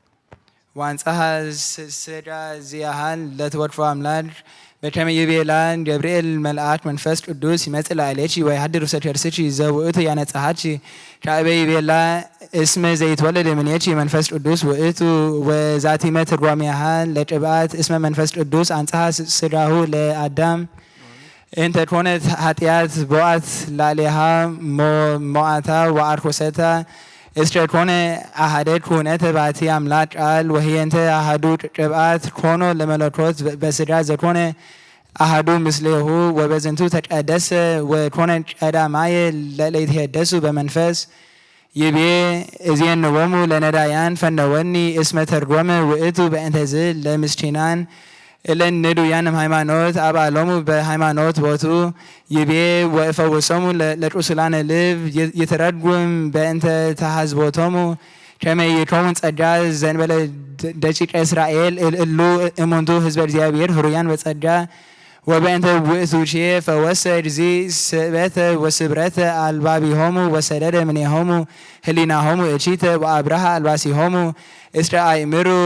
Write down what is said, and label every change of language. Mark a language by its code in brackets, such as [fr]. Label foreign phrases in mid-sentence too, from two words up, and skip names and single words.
[gez] ዋንጸሐ ስጋ ዚአሃን ለትወክፎ አምላክ በከመ ይቤላ ገብርኤል መልአክ መንፈስ ቅዱስ ይመጽእ ላዕሌኪ ወይሐድር ውስተ ከርስኪ ዘውእቱ ያነጽሐኪ ካዕበ ይቤላ እስመ ዘይትወለድ እምኔኪ መንፈስ ቅዱስ ውእቱ ወዛቲመ ትርጓሜሃ ለቅብአት እስመ መንፈስ ቅዱስ አንጽሐ ስጋሁ ለአዳም እንተ ኮነት ኃጢአት ቦአት ላዕሌሃ ሞዓታ ወአርኮሰታ እስከ ኮነ አሐደ ኩነተ ባቲ አምላክ ቃል ወህየንተ አሐዱ ቅብአት ኮኖ ለመለኮት በስጋ ዘኮነ አሐዱ ምስሌሁ ወበዝንቱ ተቀደሰ ወኮነ ቀዳማየ ለይትሄደሱ በመንፈስ ይቤ እዜንዎሙ ለነዳያን ፈነወኒ እስመ ተርጎመ ውእቱ በእንተ ዝ ለምስኪናን እለን ንዱያንም ሃይማኖት አባሎሙ በሃይማኖት ቦቱ ይቤ ወእፈውሶሙ ለቁስላነ ልብ ይተረጉም በእንተ ተሐዝቦቶሙ ከመ ይከውን ጸጋ ዘእንበለ ደቂቀ እስራኤል እሉ እሙንቱ ህዝበ እግዚአብሔር ህሩያን በጸጋ ወበእንተ ውእቱኬ ፈወሰ እግዚእ ስእበተ ወስብረተ አልባቢሆሙ ወሰደደ እምኔሆሙ ህሊናሆሙ እቺተ ወአብርሃ አልባሲሆሙ እስከ አእምሩ